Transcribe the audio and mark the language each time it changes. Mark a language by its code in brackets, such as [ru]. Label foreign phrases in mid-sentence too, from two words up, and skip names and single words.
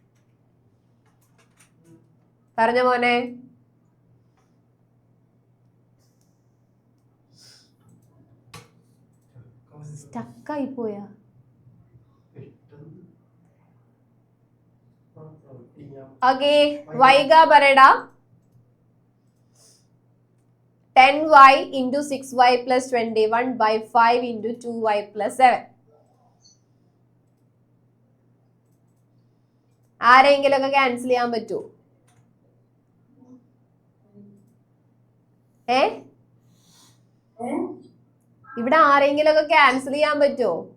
[ml] പറഞ്ഞ മോനെ. സ്റ്റക്കായി പോയാ? ഓക്കെ, വൈഗ പറയടാ. [en] 10y into 6y plus 21 by 5 into 2y plus 7. [ml] ആരെങ്കിലും ഒക്കെ ക്യാൻസൽ ചെയ്യാൻ പറ്റുമോ? ഇവിടെ ആരെങ്കിലും ഒക്കെ ക്യാൻസൽ ചെയ്യാൻ പറ്റുമോ?